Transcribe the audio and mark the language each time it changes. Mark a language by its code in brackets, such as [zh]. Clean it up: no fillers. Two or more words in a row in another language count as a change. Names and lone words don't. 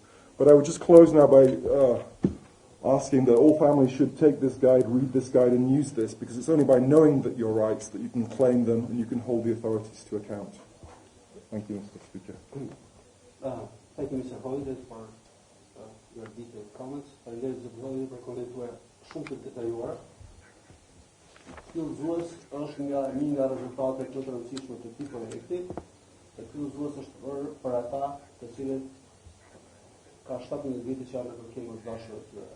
[en] But I would just close now by asking that all families should take this guide, read this guide, and use this, because it's only by knowing that your rights that you can claim them and you can hold the authorities to account. Thank you, Mr. Speaker. Thank you, Mr. Holiday, for your detailed comments. [sq] Faleminderit Zot Holiday për komentuar shumë të detajuara. Ky udhëzues është një nga rezultatet më të rëndësishme të këtij projekti. Ky udhëzues është bërë për ata të cilët ka 17 vite që janë në kërkim të dashur të tyre.